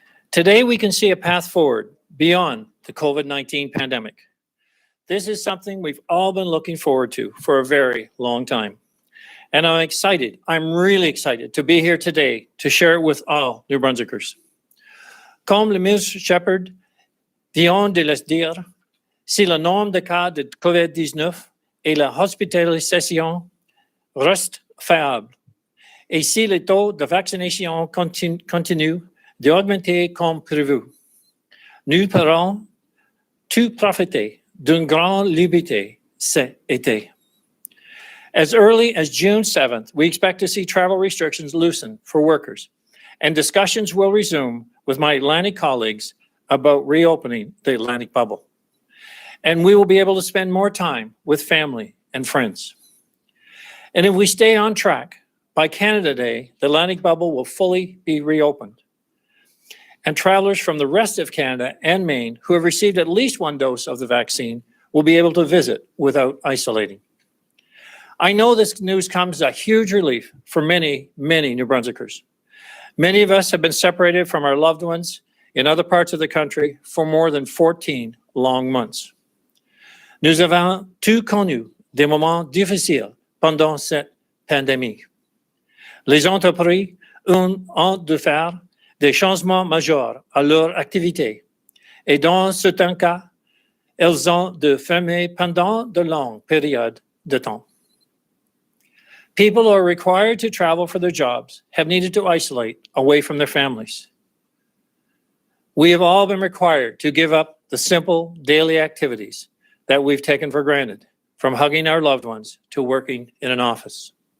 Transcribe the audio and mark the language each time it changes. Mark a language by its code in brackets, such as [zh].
[en] Today we can see a path forward beyond the COVID-19 pandemic. This is something we've all been looking forward to for a very long time. And I'm really excited to be here today to share it with all New Brunswickers. [fr] Comme le ministre Shephard vient de le dire, si le nombre de cas de COVID-19 et la hospitalisation restent faibles, et si le taux de vaccination continue d'augmenter comme prévu, nous pourrons tous profiter d'une grande liberté cet été. [en] As early as June 7th, we expect to see travel restrictions loosened for workers, and discussions will resume with my Atlantic colleagues about reopening the Atlantic bubble. And we will be able to spend more time with family and friends. And if we stay on track, by Canada Day, the Atlantic bubble will fully be reopened. And travelers from the rest of Canada and Maine who have received at least one dose of the vaccine will be able to visit without isolating. I know this news comes as a huge relief for many, many New Brunswickers. Many of us have been separated from our loved ones in other parts of the country for more than 14 long months. [fr] Nous avons tous connu des moments difficiles pendant cette pandémie. Les entreprises ont dû faire des changements majeurs à leur activité. Et dans certains cas, elles ont dû fermer pendant de longues périodes de temps. [en] People who are required to travel for their jobs have needed to isolate away from their families. We have all been required to give up the simple daily activities that we've taken for granted, from hugging our loved ones to working in an office.